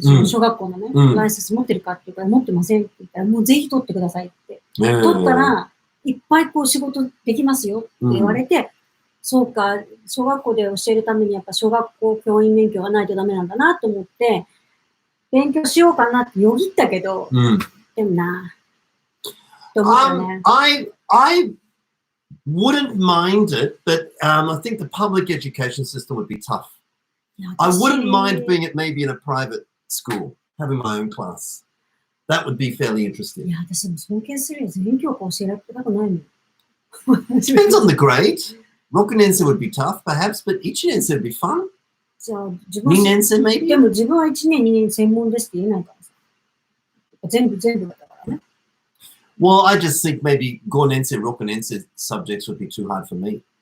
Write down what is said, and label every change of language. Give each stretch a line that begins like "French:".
Japanese: 小学校のね、ライセンス持ってるかって言うから、持ってませんって言ったら、もうぜひ取ってくださいって。取ったら、いっぱいこう仕事できますよって言われて、そうか、小学校で教えるためにやっぱ小学校教員免許がないとダメなんだなと思って、勉強しようかなってよぎったけど、でもな、と思ったね。
English: I wouldn't mind it, but I think the public education system would be tough. I wouldn't mind being at maybe in a private school, having my own class. That would be fairly interesting.
Japanese: いや、私も尊敬するよ。全教科教えられたくないもん。
English: Depends on the grade. 6年生 would be tough, perhaps, but 1年生 would be fun.
Japanese: じゃあ、自分は
English: 2年生 maybe?
Japanese: でも自分は1年、2年専門ですって言えないからさ。全部だからね。
English: Well, I just think maybe 5年生、6年生 subjects would be too hard for me.